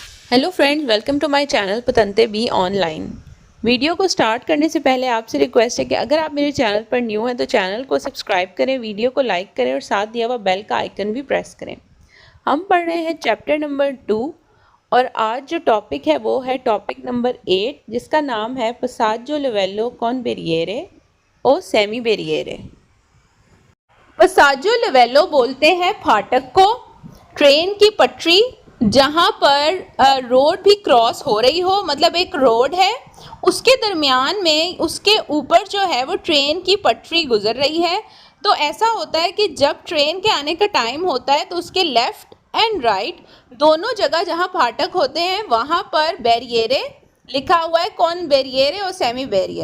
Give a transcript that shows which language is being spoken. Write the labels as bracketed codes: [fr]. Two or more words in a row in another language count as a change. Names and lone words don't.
[en] hello friends, welcome to my channel [hi] पतंते बी ऑनलाइन। वीडियो को स्टार्ट करने से पहले आपसे रिक्वेस्ट है कि अगर आप मेरे चैनल पर न्यू हैं तो चैनल को सब्सक्राइब करें, वीडियो को लाइक करें और साथ दिया हुआ बेल का आइकन भी प्रेस करें। हम पढ़ रहे हैं [en] chapter number [hi] 2 और आज जो टॉपिक है वो है [en] topic number [hi] 8, जिसका नाम है [it] passaggio livello con barriere o semi barriere. passaggio livello [hi] बोलते हैं फाटक को, ट्रेन की पटरी जहाँ पर रोड भी क्रॉस हो रही हो, मतलब एक रोड है उसके दरमियान में उसके ऊपर जो है वो ट्रेन की पटरी गुजर रही है। तो ऐसा होता है कि जब ट्रेन के आने का टाइम होता है तो उसके [en] left and right [hi] दोनों जगह जहाँ फाटक होते हैं वहाँ पर बैरियरे लिखा हुआ है, कौन बैरियर है और [en] semi barrier.